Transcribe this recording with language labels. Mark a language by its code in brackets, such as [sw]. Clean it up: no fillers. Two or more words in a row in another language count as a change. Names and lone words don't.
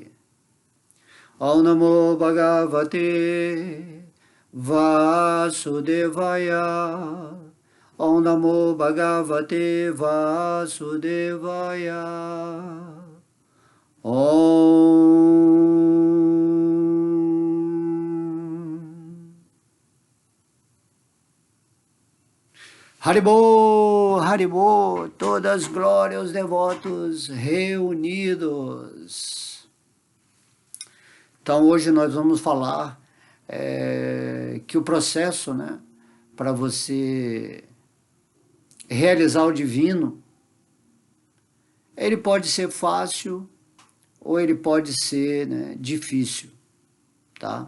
[sa] ॐ नमो भगवते वासुदेवाय ॐ नमो भगवते वासुदेवाय ॐ. हरिबोल हरिबोल, [pt] todas as glórias aos devotos reunidos. Então hoje nós vamos falar que o processo, né, para você realizar o divino, ele pode ser fácil ou ele pode ser, né, difícil, tá?